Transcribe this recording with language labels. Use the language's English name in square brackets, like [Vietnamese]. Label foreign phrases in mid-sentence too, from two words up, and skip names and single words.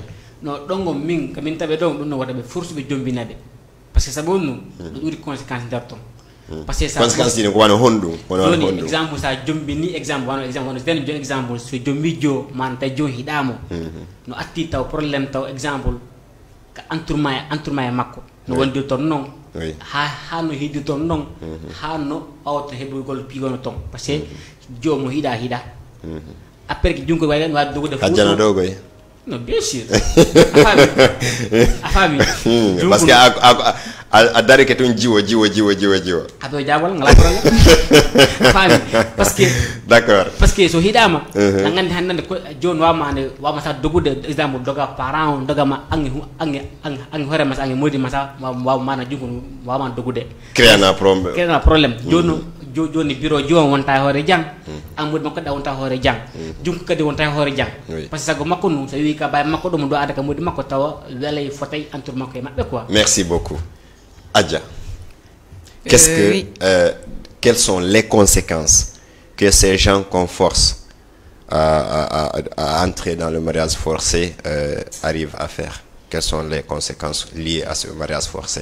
[Fula] no ɗongo min kamin taɓe ɗon ɗum no waɗa ɓe forsuɓe jombina ɓe [French] par ce que [Fula] sabu ɗum ɗo ɗuri conséquence nder ton [French] par ce que [Fula] conséquence ɗini ko wano honɗum joni exemple sa jombini exemple wano joni exemple so jombi jo man tawi joni hiɗamo no atti taw probléme taw exemple ka entourement e makko no wondi toon noon ha no hiidi toon noon ha no awta heɓugol pigono toon [French] par ce que [Fula] joomo hiɗa [French] après que [Fula] junko wawi dogude hajjana dogoy [French] non bien sûr [Fula] a faami [French] parce que [Fula] a dari ke toon jiwo aɗo jawol ngala probléme a faami [French] parce que d'accord parce que [Fula] so hiɗama a gandi hannde joni wawma sa dogude exemple doga parent on dogama ange hoorema sa ange modi ma sa wawmana junko wawma dogude créana probléme joni bureau joni wonta e hoore jang amude makko ɗa wonta hoore jang junko kadi wonta e hoore jang [French] par ce que [Fula] sago makko num so wi ka baye makko ɗum ɗo ada ka modi makko tawa welay fotay entour makko e maɓɓe quoi [French] merci beaucoup Adja qu'est-ce que quelles sont les conséquences que ces gens qu'on force à entrer dans le mariage forcé arrivent à faire quelles sont les conséquences liées à ce mariage forcé?